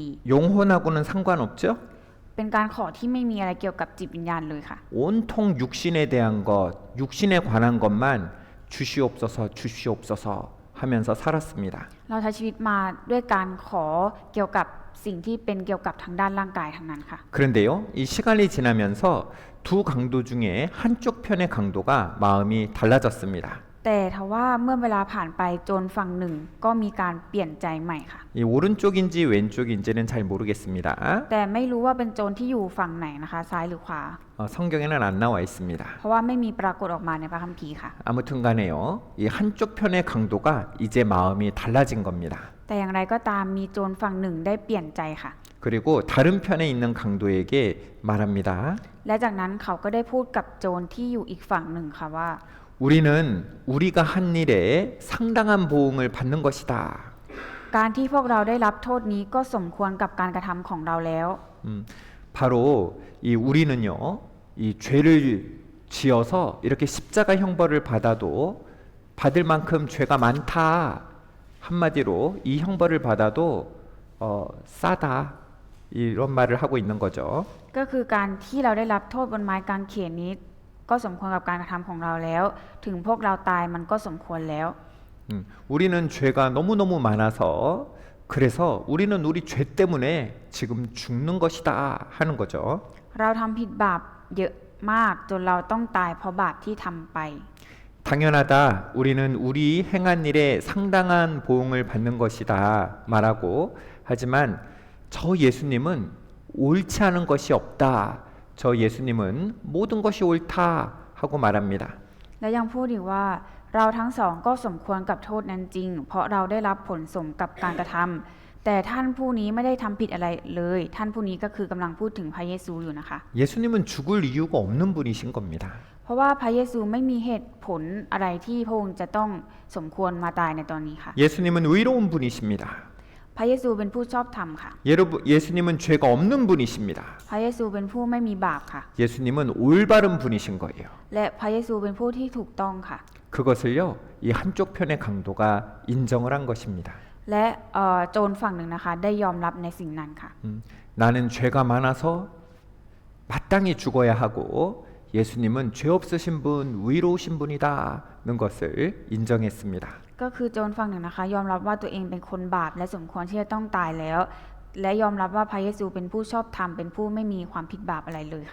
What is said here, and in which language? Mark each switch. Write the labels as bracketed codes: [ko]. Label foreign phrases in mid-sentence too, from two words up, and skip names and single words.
[ko] 영혼하고는 상관없죠? [th] ๆ เป็นการขอที่ไม่มีอะไรเกี่ยวกับจิตวิญญาณเลยค่ะ [ko] 온통 육신에 대한 것, 육신에 관한 것만 주시옵소서, 주시옵소서 하면서 살았습니다. [th] เราใช้ชีวิตมาด้วยการขอเกี่ยวกับสิ่งที่เป็นเกี่ยวกับทางด้านร่างกายทั้งนั้นค่ะ [ko] 그런데요, 이 시간이 지나면서 두 강도 중에 한쪽 편의 강도가 마음이 달라졌습니다. [th] แต่ทว่าเมื่อเวลาผ่านไปโจรฝั่งหนึ่งก็มีการเปลี่ยนใจใหม่ค่ะ [ko] 이 오른쪽인지 왼쪽인지는 잘 모르겠습니다. [th] แต่ไม่รู้ว่าเป็นโจรที่อยู่ฝั่งไหนนะคะ ซ้ายหรือขวา [ko] 성경에는 안 나와 있습니다. [th] เพราะว่าไม่มีปรากฏออกมาในพระคัมภีร์ค่ะ [ko] 아무튼 간에요, 이 한쪽 편의 강도가 이제 마음이 달라진 겁니다. [th] แต่อย่างไรก็ตามมีโจรฝั่งหนึ่งได้เปลี่ยนใจค่ะ [ko] 그리고 다른 편에 있는 강도에게 말합니다. [th] และจากนั้นเขาก็ได้พูดกับโจรที่อยู่อีกฝั่งหนึ่งค่ะว่า [ko] 우리는 우리가 한 일에 상당한 보응을 받는 것이다. [th] การที่พวกเราได้รับโทษนี้ก็สมควรกับการกระทำของเราแล้ว [ko] 바로 이 우리는요, 이 죄를 지어서 이렇게 십자가 형벌을 받아도 받을 만큼 죄가 많다. 한마디로 이 형벌을 받아도 싸다. 이런 말을 하고 있는 거죠. [th] ก็คือการที่เราได้รับโทษบนไม้กางเขนนี้ ก็สมควรกับการกระทำของเราแล้ว ถึงพวกเราตายมันก็สมควรแล้ว [ko] 우리는 죄가 너무너무 많아서 그래서 우리는 우리 죄 때문에 지금 죽는 것이다 하는 거죠. [th] เราทำผิดบาปเยอะมากจนเราต้องตายเพราะบาปที่ทำไป [ko] 당연하다. 우리는 우리 행한 일에 상당한 보응을 받는 것이다 말하고 하지만 저 예수님은 옳지 않은 것이 없다. 저 예수님은 모든 것이 옳다 하고 말합니다. [th] และยังพูดอีกว่าเราทั้งสองก็สมควรกับโทษนั้นจริง เพราะเราได้รับผลสมกับการกระทำแต่ท่านผู้นี้ไม่ได้ทำผิดอะไรเลย ท่านผู้นี้ก็คือกำลังพูดถึงพระเยซูอยู่นะคะ [ko] 예수님은 죽을 이유가 없는 분이신 겁니다. [th] เพราะว่าพระเยซูไม่มีเหตุผลอะไรที่พระองค์จะต้องสมควรมาตายในตอนนี้ค่ะ [ko] 예수님은 의로운 분이십니다. [th] พระเยซูเป็นผู้ชอบธรรมค่ะ [ko] 예수님은 죄가 없는 분이십니다. [th] พระเยซูเป็นผู้ไม่มีบาปค่ะ [ko] 예수님은 올바른 분이신 거예요. [th] และพระเยซูเป็นผู้ที่ถูกต้องค่ะ [ko] 그것을요, 이 한쪽 편의 강도가 인정을 한 것입니다. [th] และโจรฝั่งหนึ่งนะคะได้ยอมรับในสิ่งนั้นค่ะ [ko] 나는 죄가 많아서 마땅히 죽어야 하고 예수님은 죄 없으신 분, 의로우신 분이다는 것을 인정했습니다. [th] ก็คือโจรฝั่งหนึ่งนะคะยอมรับว่าตัวเองเป็นคนบาปและสมควรที่จะต้องตายแล้ว และยอมรับว่าพระเยซูเป็นผู้ชอบธรรมเป็นผู้ไม่มีความผิดบาปอะไรเลยค่ะ